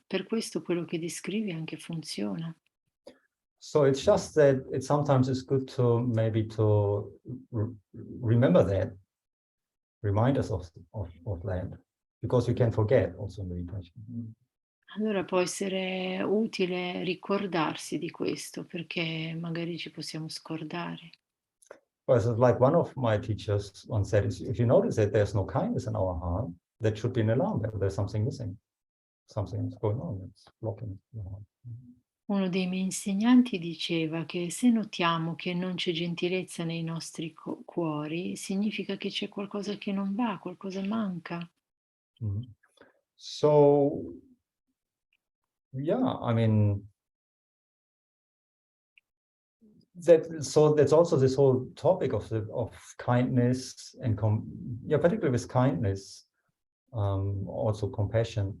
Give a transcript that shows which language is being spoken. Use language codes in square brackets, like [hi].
[it] Per questo quello che descrivi anche funziona. [en] So it's just that sometimes it's good to maybe to remember that, remind us of that, because we can forget also in meditation. [it] Allora può essere utile ricordarsi di questo, perché magari ci possiamo scordare. [en] Well, like one of my teachers once said, if you notice that there's no kindness in our heart, that should be an alarm that there's something missing. Something's going on, it's blocking the heart. [it] Uno dei miei insegnanti diceva che se notiamo che non c'è gentilezza nei nostri cuori, significa che c'è qualcosa che non va, qualcosa manca. Mm-hmm. [en] So, yeah, I mean, that's also this whole topic of kindness and particularly with kindness, also compassion.